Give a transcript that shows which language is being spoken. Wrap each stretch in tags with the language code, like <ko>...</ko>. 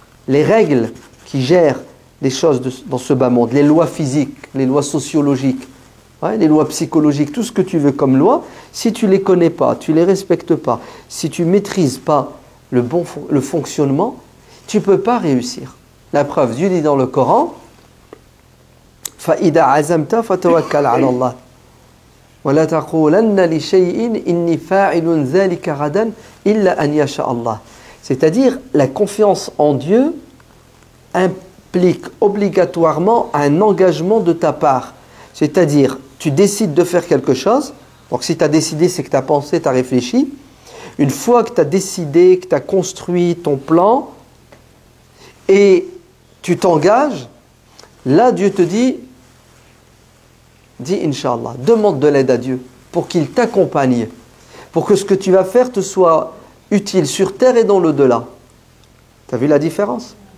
<fr>Les règles qui gèrent les choses dans ce bas monde, les lois physiques, les lois sociologiques, les lois psychologiques, tout ce que tu veux comme loi, si tu ne les connais pas, tu ne les respectes pas, si tu ne maîtrises pas le fonctionnement, tu ne peux pas réussir. La preuve, Dieu dit dans le Coran,</fr> <ar>فَإِذَا عَزَمْتَ فَتَوَكَّلْ عَلَى اللَّهِ وَلَا تَقُولَنَّ لِشَيْءٍ إِنِّي فَاعِلٌ ذَلِكَ غَدًا إِلَّا أَنْ يَشَاءَ اللَّهِ.</ar> <fr>C'est-à-dire, la confiance en Dieu implique obligatoirement un engagement de ta part. C'est-à-dire, tu décides de faire quelque chose, donc si tu as décidé, c'est que tu as pensé, tu as réfléchi. Une fois que tu as décidé, que tu as construit ton plan, et tu t'engages, là Dieu te dit, dis Inch'Allah, demande de l'aide à Dieu pour qu'il t'accompagne, pour que ce que tu vas faire te soit utile sur terre et dans l'au-delà. Tu as vu la différence?</fr>